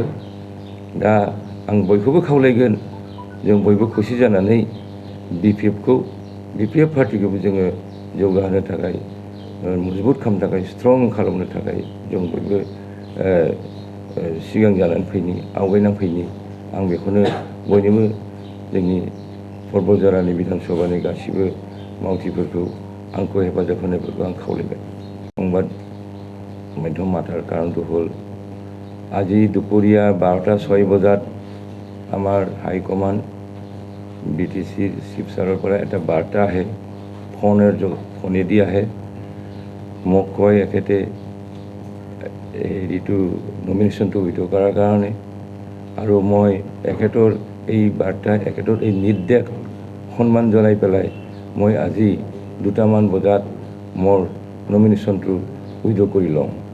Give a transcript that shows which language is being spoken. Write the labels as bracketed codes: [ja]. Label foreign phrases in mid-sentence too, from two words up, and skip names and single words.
[brx] दा आं बयखौबो खावलायगोन, जों बयबो खौसे जानानै BPF पार्टिखौबो जोङो जौगाहोनो थाखाय, मजबुत खालामनो थाखाय, स्ट्रं खालामनो थाखाय जों बयबो सिगां जानानै फैनि, आवगायनानै फैनि। आं बेखौनो बयनोबो जोंनि परबतजरानि बिधानसभानि गासिबो मावथिफोरखौ आंखौ हेफाजाब होनायफोरखौ आं खावलायबाय। [as] সংবাদ মাধ্যম মাতাৰ কাৰণটো হ'ল আজি দুপৰীয়া 12টা 6 বজাত আমাৰ হাইকমাণ্ড বিটিচিৰ চিফ ছাৰৰ পৰা এটা বাৰ্তা আহে, ফোনেদি আহে। মোক কয় এখেতে হেৰিটো নমিনেশ্যনটো উইথড্ৰ কৰাৰ কাৰণে, আৰু মই এখেতৰ এই বাৰ্তা, এখেতৰ এই নিৰ্দেশ সন্মান জনাই পেলাই মই আজি 2টামান বজাত মোৰ নমিনেশ্যনটো উইথড্ৰ কৰি লওঁ।